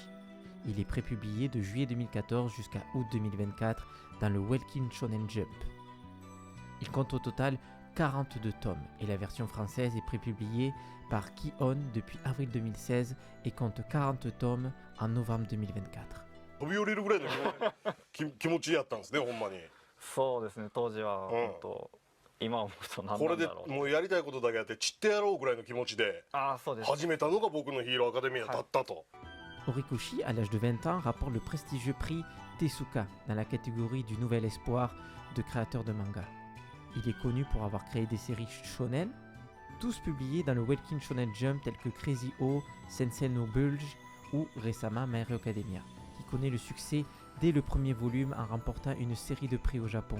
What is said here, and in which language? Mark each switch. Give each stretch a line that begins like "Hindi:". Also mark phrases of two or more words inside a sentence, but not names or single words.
French: Il est prépublié de juillet 2014 jusqu'à août 2024 dans le Welkin Shonen Jump. Il compte au total 42 tomes et la version française est prépubliée par Ki-On depuis avril 2016 et compte 40 tomes en novembre 2024.
Japanese: 飛び降りるぐらいの気持ちやったんですね、ほんまに。そうですね、当時は本当、今思うと何これでなんだろう。もうやりたいことだけやって散ってやろうぐらいの気持ちでそうです。始めたのが僕のヒーローアカデミアだったと。
French: Horikoshi, à l'âge de 20 ans, rapporte le prestigieux prix Tezuka dans la catégorie du nouvel espoir de créateurs de manga. Il est connu pour avoir créé des séries shonen, tous publiés dans le Welkin Shonen Jump tels que Crazy O, Sensei no Bulge ou récemment My Hero Academia, qui connaît le succès dès le premier volume en remportant une série de prix au Japon.